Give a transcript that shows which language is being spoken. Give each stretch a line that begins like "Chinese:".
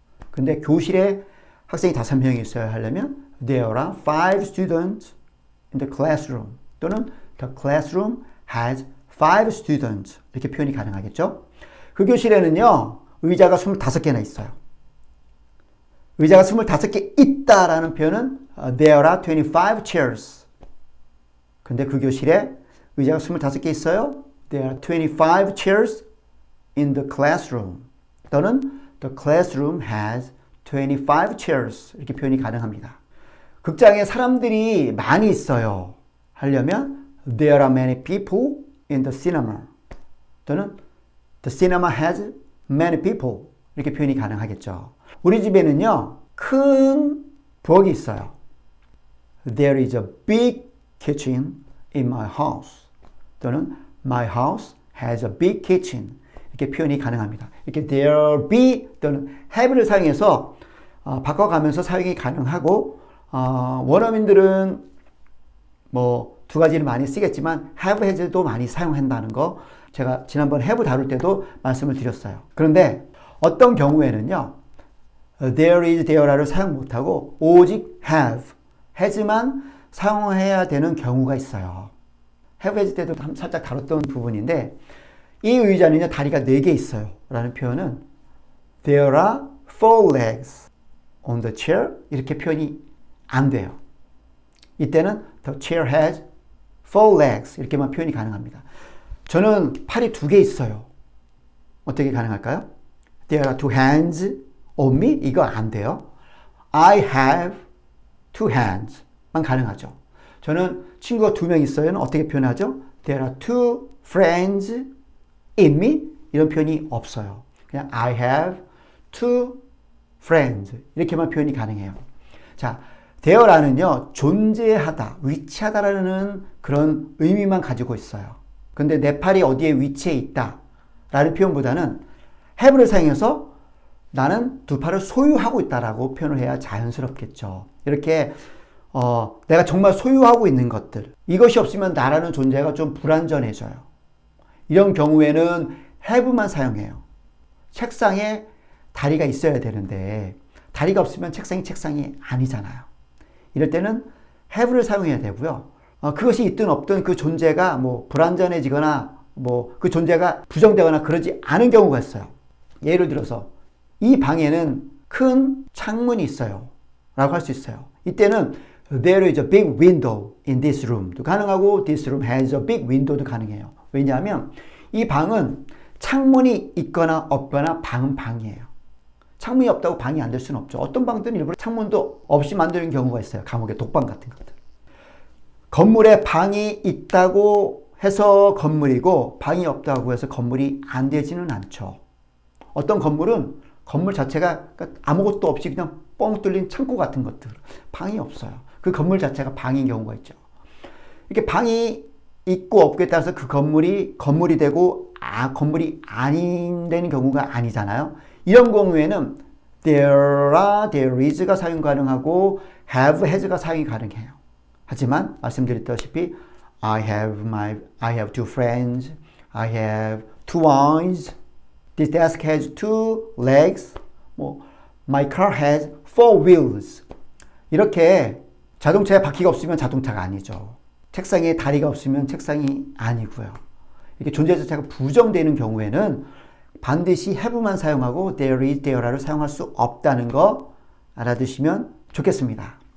Korean: 근데 교실에 학생이 5명이 있어야 하려면
English: there are 5 students in the classroom 또는 the classroom has 5 students
Korean: 이렇게 표현이 가능하겠죠. 그 교실에는요 의자가 25개나 있어요. 의자가 25개 있다라는 표현은
English: there are 25 chairs.
Korean: 근데 그 교실에 의자가 25개 있어요.
English: There are 25 chairs in the classroom. 또는 the classroom has 25 chairs.
Korean: 이렇게 표현이 가능합니다. 극장에 사람들이 많이 있어요.
English: 하려면 there are many people in the cinema. 또는 the cinema has many people.
Korean: 이렇게 표현이 가능하겠죠. 우리 집에는요. 큰 부엌이 있어요.
English: There is a big kitchen in my house. 또는 my house has a big kitchen.
Korean: 이렇게 표현이 가능합니다. 이렇게 there be 또는 have를 사용해서 바꿔가면서 사용이 가능하고 원어민들은 뭐 두 가지를 많이 쓰겠지만 have, has도 많이 사용한다는 거 제가 지난번 have 다룰 때도 말씀을 드렸어요. 그런데 어떤 경우에는요. there is, there를 사용 못하고 오직 have, has만 사용해야 되는 경우가 있어요. have, has 때도 살짝 다뤘던 부분인데 이 의자는요 다리가 4개 있어요 라는 표현은
English: there are 4 legs on the chair
Korean: 이렇게 표현이 안 돼요.
English: 이때는 the chair has 4 legs
Korean: 이렇게만 표현이 가능합니다. 저는 팔이 2개 있어요. 어떻게 가능할까요?
English: There are 2 hands on me
Korean: 이거 안 돼요.
English: I have 2 hands만 가능하죠.
Korean: 저는 친구가 2명 있어요는 어떻게 표현하죠?
English: There are 2 friends in me
Korean: 이런 표현이 없어요. 그냥
English: I have 2 friends
Korean: 이렇게만 표현이 가능해요. 자, there라는요 존재하다, 위치하다라는 그런 의미만 가지고 있어요. 근데 내 팔이 어디에 위치해 있다 라는 표현보다는 have를 사용해서 나는 2 팔을 소유하고 있다라고 표현을 해야 자연스럽겠죠. 이렇게 내가 정말 소유하고 있는 것들 이것이 없으면 나라는 존재가 좀 불완전해져요. 이런 경우에는 have만 사용해요. 책상에 다리가 있어야 되는데 다리가 없으면 책상이 아니잖아요. 이럴 때는 have를 사용해야 되고요. 그것이 있든 없든 그 존재가 뭐 불완전해지거나 뭐 그 존재가 부정되거나 그러지 않은 경우가 있어요. 예를 들어서 이 방에는 큰 창문이 있어요 라고 할 수 있어요.
English: 이때는 there is a big window in this room도 가능하고 this room has a big window도 가능해요.
Korean: 왜냐하면 이 방은 창문이 있거나 없거나 방은 방이에요. 창문이 없다고 방이 안 될 수는 없죠. 어떤 방들은 일부러 창문도 없이 만드는 경우가 있어요. 감옥의 독방 같은 것들. 건물에 방이 있다고 해서 건물이고 방이 없다고 해서 건물이 안 되지는 않죠. 어떤 건물은 건물 자체가 아무것도 없이 그냥 뻥 뚫린 창고 같은 것들. 방이 없어요. 그 건물 자체가 방인 경우가 있죠. 이렇게 방이 있고 없고에 따라서 그 건물이 되고 건물이 아닌 되는 경우가 아니잖아요. 이런 경우에는 there are, there is가 사용 가능하고 have, has가 사용이 가능해요. 하지만 말씀드렸다시피
English: I have 2 friends, I have 2 eyes, this desk has 2 legs, my car has 4 wheels.
Korean: 이렇게 자동차에 바퀴가 없으면 자동차가 아니죠. 책상에 다리가 없으면 책상이 아니고요. 이렇게 존재 자체가 부정되는 경우에는 반드시 have만 사용하고 there is, there를 사용할 수 없다는 거 알아두시면 좋겠습니다.